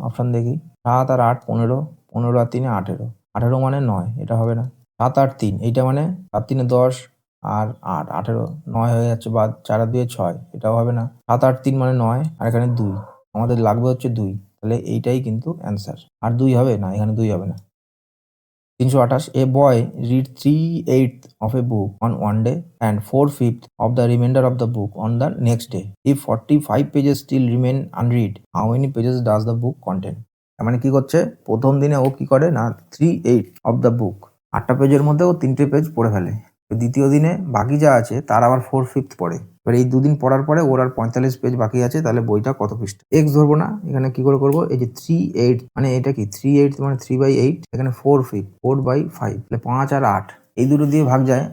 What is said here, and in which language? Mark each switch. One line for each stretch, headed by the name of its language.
Bangla: Option দেখি, 7 আর 8 15, 15 আর 3 18, 18 মানে 9, এটা হবে না। 7 8 3, এইটা মানে 7 3 10 আর 8 18, 9 হয়ে যাচ্ছে বাদ, 4 আর 2 6, এটাও হবে না। 7 8 3 মানে 9, আর এখানে 2, আমাদের লাগবে হচ্ছে 2, তাহলে এইটাই কিন্তু অ্যান্সার। আর 2 হবে না, এখানে 2 হবে না।
English: 328, a boy read 3/8 of a book on one day and 4/5 of the remainder of the book on the next day. If 45 pages still remain unread, how many pages does the book contain?
Bangla: তার মানে কি করছে, প্রথম দিনে ও কি করে না 3/8
English: of the book,
Bangla: 8টা পেজের মধ্যে ও 3টে পেজ পড়ে ফেলে। দ্বিতীয় দিনে বাকি যা আছে তার আবার 4/5 পড়ে। এবার এই দুদিন পড়ার পরে ওর আর 45 পেজ বাকি আছে, তাহলে বইটা কত পৃষ্ঠা? এক্স ধরবো না, এখানে কি করে করবো, এই যে 3/8 মানে এটা কি 3/8 মানে 3/8, এখানে 4/5 4/5, তাহলে 5 আর 8 এই দুটো দিয়ে ভাগ যায়।